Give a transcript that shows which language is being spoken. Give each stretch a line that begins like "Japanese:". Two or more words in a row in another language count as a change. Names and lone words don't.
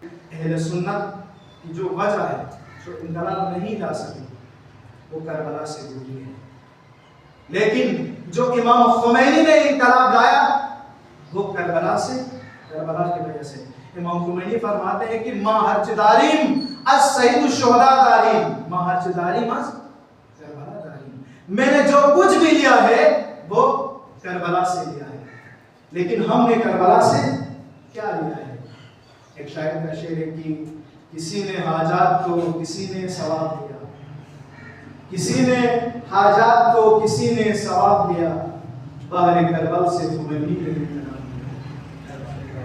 Urdu: اہل سنت کی جو وجہ ہے جو انقلاب نہیں لا سکی وہ کربلا سے جڑی ہے، لیکن جو امام خمینی نے انقلاب لایا وہ کربلا کی وجہ سے۔ امام خمینی فرماتے ہیں کہ
Persian: ما ہرچ داریم از سید الشہداء داریم، ما ہرچ داریم از کربلا داریم،
Urdu: میں نے جو کچھ بھی لیا ہے وہ کربلا سے لیا ہے، لیکن ہم نے کربلا سے کیا لیا ہے؟ ایک شاعر کا شعر ہے کہ کسی نے حاجات تو کسی نے ثواب دیا، کسی نے حاجات تو کسی نے ثواب دیا، باہر کربلا سے خمینی نے انقلاب دیا۔